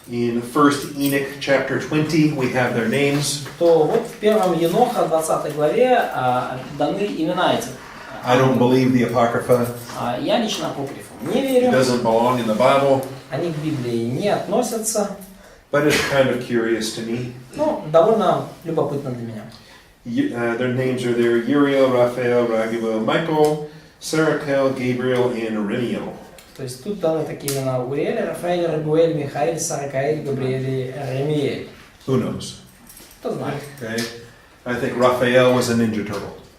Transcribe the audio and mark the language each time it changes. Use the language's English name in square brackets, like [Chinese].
[English] In 1 Enoch chapter 20, we have their names. [Russian] то вот в 1 Еноха, 20 главе, даны имена этих. [English] I don't believe the Apocrypha. [Russian] Я лично апокрифам не [English] It [Russian] верю. [English] doesn't belong in the Bible, [Russian] Они к Библии не относятся. [English] but it's kind of curious to me. [Russian] Ну, довольно любопытно для меня. [English] Their names are there: Uriel, Raphael, Raguel, Michael, Sarakel, Gabriel, and Reniel. [Russian] То есть тут даны такие имена: Уриэль, Рафаэль, Рагуэль, Михаил, Саракаэль, Габриэль и Ремиэль. [English] Who knows? [Russian] Кто знает. [English] Okay. I think Raphael was a Ninja Turtle.